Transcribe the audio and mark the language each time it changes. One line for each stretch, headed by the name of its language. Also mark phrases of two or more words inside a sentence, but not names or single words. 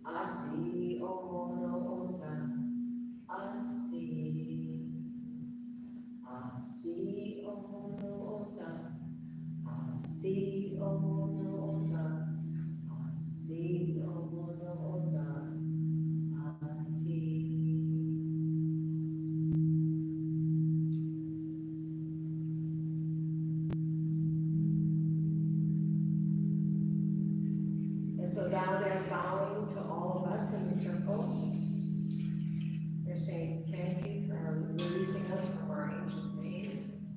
English: Asi ono ota. Asi. Asi ono ota. Asi ono ota. Asi ono ota. Ati. And so now they're bowing to all of us in the circle. They're saying thank you for releasing us from our ancient pain.